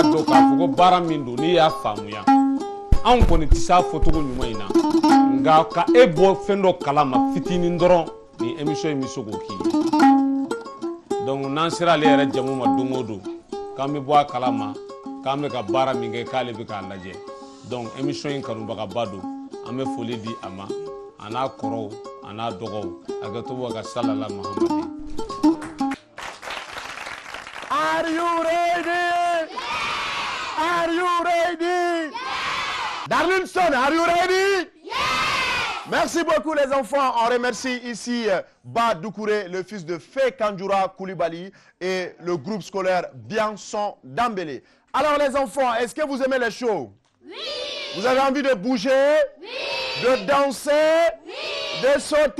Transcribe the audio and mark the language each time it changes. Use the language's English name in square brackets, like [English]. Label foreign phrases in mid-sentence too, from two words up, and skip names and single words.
[Bambara] dɔn k'a fɔ ko baara min don n'i y'a faamuya anw kɔni tɛ se a fɔcogo ɲuman in na nka ka e bɔ fɛn dɔ kalama fitinin dɔrɔn ni émission in bɛ se k'o k'i ye donc n'an sera ale yɛrɛ jamu ma don o don k'an bɛ bɔ a kalama k'an bɛ ka baara min kɛ k'ale bɛ k'a lajɛ donc émission in kanubagaba don an bɛ foli di a ma a n'a kɔrɔw a n'a dɔgɔw a ka to bɔ ka salala Muhamadi. [English] Are you ready? Are you ready? Darlington, are you ready? [French] Merci beaucoup les enfants. On remercie ici Ba Doucouré, le fils de Fé Kanjoura Koulibaly et le groupe scolaire Bianson Dambélé. Alors les enfants, est-ce que vous aimez les shows? Oui. Vous avez envie de bouger? Oui. De danser? Oui. De sauter?